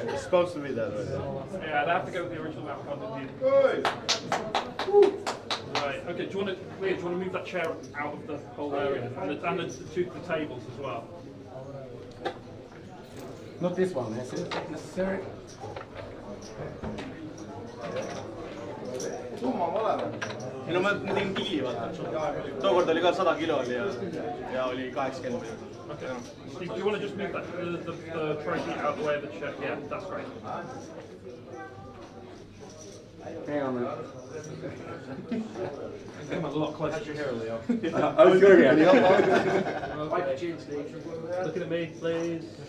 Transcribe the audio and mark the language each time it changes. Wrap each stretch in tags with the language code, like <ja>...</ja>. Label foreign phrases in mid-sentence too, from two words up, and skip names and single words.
<en>It's supposed to be that way. Yeah, they have to go with the original outcome. Right. Okay. Do you want to move that chair out of the whole area and the tables as well? Not this one. Is it necessary?</en> <et>Ei no ma tegin diili, vaata. Tookord oli ka 100 kilo oli ja oli 80 või.</et> <en>Okay. Do you want to just move that the trophy out of the way of the chair? Yeah, that's great. Hang on, man. Come a lot closer to your hair, Leo. I was doing it. Looking at me, please.</en>